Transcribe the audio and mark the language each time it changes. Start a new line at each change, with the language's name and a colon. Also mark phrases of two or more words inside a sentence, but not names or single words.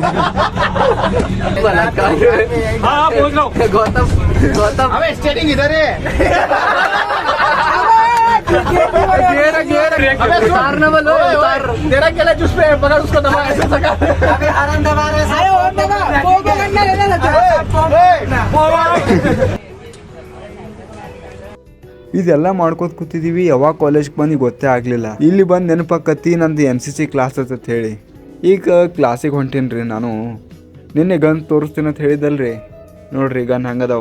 Hindi: हाँ पहुंच रहा हूँ। गौतम अबे स्टेरिंग इधर है। अबे उतार ना बोलो, उतार। तेरा क्या जुस पे पकड़ उसको, दबा ऐसे सका। अबे आराम दबा रहे हैं। और दबा वो करना
Kannada: ಇದೆಲ್ಲ ಮಾಡ್ಕೋತ ಕೂತಿದ್ದೀವಿ. ಯಾವಾಗ ಕಾಲೇಜ್ಗೆ ಬಂದು ಗೊತ್ತೇ ಆಗಲಿಲ್ಲ. ಇಲ್ಲಿ ಬಂದು ನೆನಪಾಕತ್ತಿ ನಂದು NCC ಕ್ಲಾಸ್ ಅಂತ ಹೇಳಿ. ಈಗ ಕ್ಲಾಸಿಗೆ ಹೊಂಟೀನಿ ರೀ ನಾನು. ನಿನ್ನೆ ಗನ್ ತೋರಿಸ್ತೀನಿ ಅಂತ ಹೇಳಿದ್ದಲ್ರಿ, ನೋಡ್ರಿ ಗನ್ ಹಂಗದಾವು.